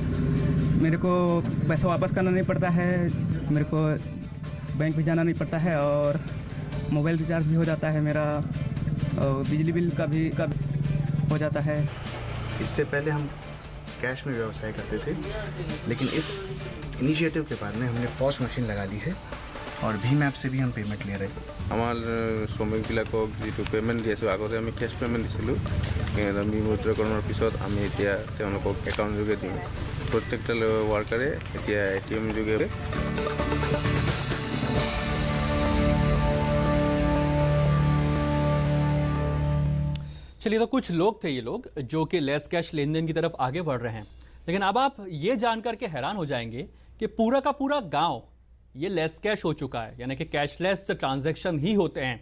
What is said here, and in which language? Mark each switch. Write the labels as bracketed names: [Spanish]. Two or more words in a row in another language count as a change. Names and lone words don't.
[Hindi] मेरे को पैसा वापस करना नहीं पड़ता है, मेरे को बैंक भी जाना नहीं पड़ता है और मोबाइल रिचार्ज भी हो जाता है मेरा और बिजली बिल का भी हो जाता है। इससे पहले हम कैश में व्यवसाय करते थे, लेकिन इस इनिशिएटिव के बाद में हमने [English] POS machine [Hindi] लगा दी है और भीम ऐप से भी हम पेमेंट ले रहे हैं। [Assamese] আমাৰ শ্ৰমিকবিলাকক যিটো পে'মেণ্ট দি আছোঁ, আগতে আমি [English] cash payment [Assamese] দিছিলোঁ, কিন্তু বিমুদ্ৰাকৰণৰ পিছত আমি এতিয়া তেওঁলোকক একাউণ্ট যোগে দিওঁ। প্ৰত্যেকটা ৱাৰ্কাৰে এতিয়া ATM যোগে। [Hindi] चलिए, तो कुछ लोग थे ये लोग जो कि [English] less cash [Hindi] लेन देन की तरफ आगे बढ़ रहे हैं, लेकिन अब आप ये जानकर के हैरान हो जाएंगे कि पूरा का पूरा गांव ये [English] less cash [Hindi] हो चुका है, यानी कि [English] cashless transaction [Hindi] ही होते हैं।